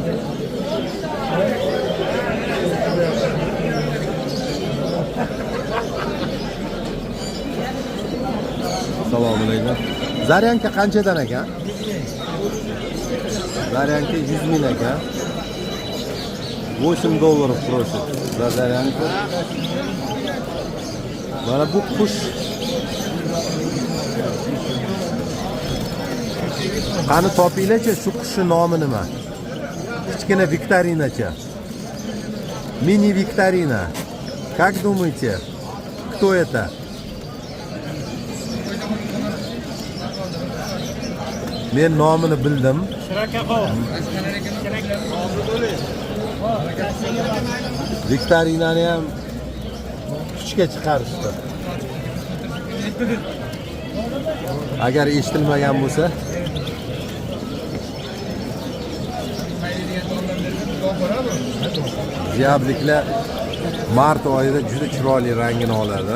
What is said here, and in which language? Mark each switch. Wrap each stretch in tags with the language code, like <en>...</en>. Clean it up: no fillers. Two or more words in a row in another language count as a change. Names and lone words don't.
<uz>Assalomu alaykum. Zaryanka qanchadan ekan? Zaryanka 100 ming ekan. $8</uz> <ru>просит за зарянку.</ru> <uz>Mana bu qush qani topinglarchi, shu qushning nomi nima? Kichkina viktorinacha. Mini viktorina.</uz> <ru>Как думаете, кто это?</ru> <uz>Men nomini bildim. Viktorinani ham kuchga chiqarishdi. Agar eshitilmagan bo'lsa, ziyobliklar mart oyida juda chiroyli rangini oladi.</uz>